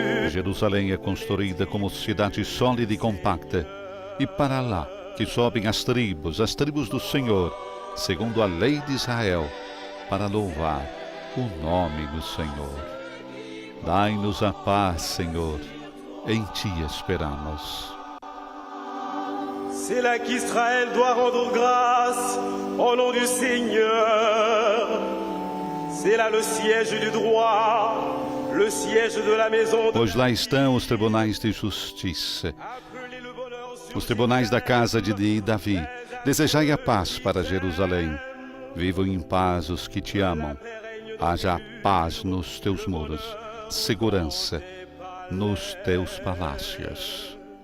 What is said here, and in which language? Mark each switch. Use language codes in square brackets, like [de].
[pt] Jerusalém é construída como cidade sólida e compacta, e para lá que sobem as tribos do Senhor, segundo a lei de Israel, para louvar o nome do Senhor. Dai-nos a paz, Senhor, em Ti esperamos. [fr] C'est là qu'Israël doit rendre grâce au nom du Seigneur. C'est là le siège du droit, le siège de la maison de... [pt] Pois lá estão os tribunais de justiça, os tribunais da casa de Davi. Desejai a paz para Jerusalém. Vivam em paz os que te amam. Haja paz nos teus muros, segurança nos teus palácios.